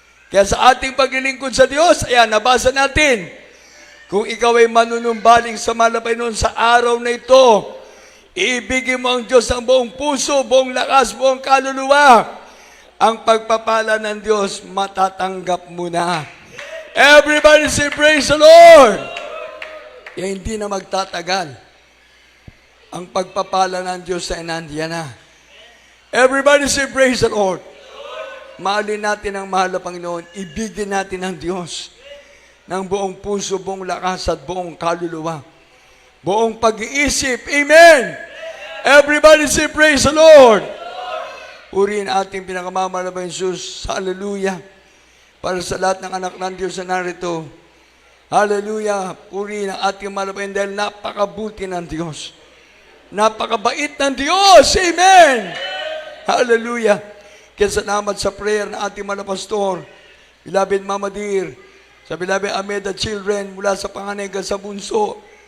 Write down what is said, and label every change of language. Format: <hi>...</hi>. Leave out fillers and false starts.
<tl>Kaya sa ating paglilingkod sa Diyos, ayan, nabasa natin, kung ikaw ay manunumbaling sa malapay noon sa araw na ito, iibigin mo ang Diyos ang buong puso, buong lakas, buong kaluluwa. Ang pagpapala ng Diyos, matatanggap mo na.</tl> <en>Everybody say, praise the Lord!</en> <tl>Kaya hindi na magtatagal. Ang pagpapala ng Diyos ay nandiyan na.</tl> <en>Everybody say, praise the Lord!</en> <tl>Mahalin natin ang mahal na Panginoon. Ibigin natin ang Diyos ng buong puso, buong lakas at buong kaluluwa. Buong pag-iisip. Amen!</tl> <en>Everybody say, praise the Lord!</en> <tl>Purihin ating pinakamamahal na Jesus. Hallelujah! Para sa lahat ng anak ng Diyos na narito. Hallelujah! Purihin ang ating mahal na Panginoon dahil napakabuti ng Diyos. Napakabait ng Diyos! Amen! Hallelujah! Kaya salamat sa prayer ng ating mga pastor, beloved Mama Dear, sa beloved Ameda children, mula sa panganay hanggang sa bunso.</tl>